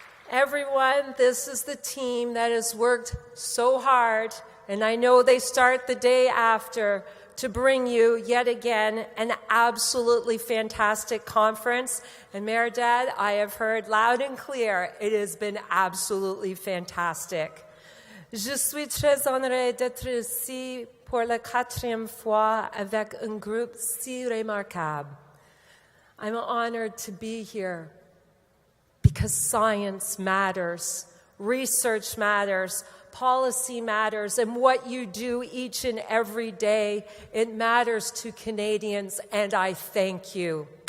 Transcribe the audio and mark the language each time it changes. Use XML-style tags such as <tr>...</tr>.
<en>Everyone, this is the team that has worked so hard, and I know they start the day after, to bring you yet again an absolutely fantastic conference. And Mayor Dad, I have heard loud and clear, it has been absolutely fantastic.</en> <fr>Je suis très honorée d'être ici pour la 4e fois avec un groupe si remarquable.</fr> <en>I'm honored to be here because science matters, research matters, policy matters, and what you do each and every day, it matters to Canadians, and I thank you.</en>